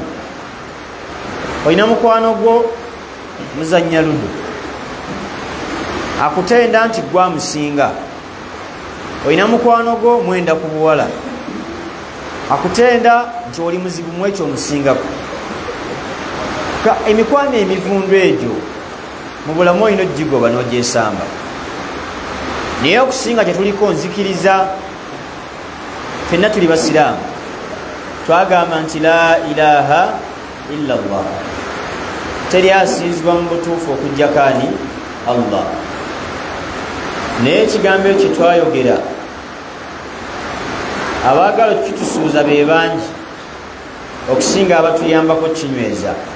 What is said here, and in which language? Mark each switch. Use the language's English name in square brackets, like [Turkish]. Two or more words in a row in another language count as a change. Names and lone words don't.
[Ganda] Olina mukwano gwo muzannya ludo, akutenda nti gwamusinga, olina mukwano gwo mwenda ku buwala akutenda nti oli muzibu mu ekyo omusingako. Emikwano emivundu egyo mu bulamu olina ogigoba n'ogyesamba. Naye okusinga tetuliko nzikiriza, fenna tuli basiraamu twagamba nti [Arabic] لا إله إلا الله, [Ganda] teri asinzibwa mu butuufu okujjako ani? Allah. Naye ekigambo ekyo twayogera abaagala okukitusuuza be bangi okusinga abatuyambako kinyweza.